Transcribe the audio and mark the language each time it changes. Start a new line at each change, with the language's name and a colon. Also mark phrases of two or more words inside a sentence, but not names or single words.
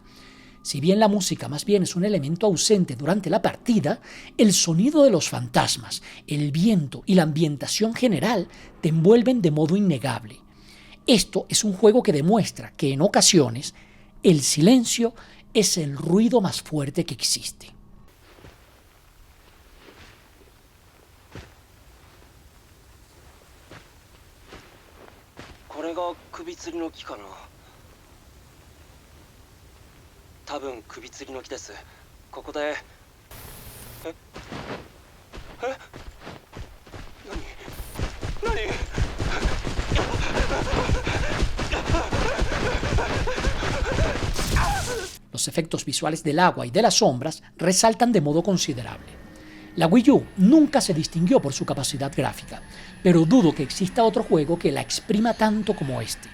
Spanish: Si bien la música más bien es un elemento ausente durante la partida, el sonido de los fantasmas, el viento y la ambientación general te envuelven de modo innegable. Esto es un juego que demuestra que en ocasiones el silencio es el ruido más fuerte que existe.
Japanese: これが首吊りの木かな。多分首吊りの木です。ここで。え？何？何
Spanish: ？Los efectos visuales del agua y de las sombras resaltan de modo considerable. La Wii U nunca se distinguió por su capacidad gráfica, pero dudo que exista otro juego que la exprima tanto como este.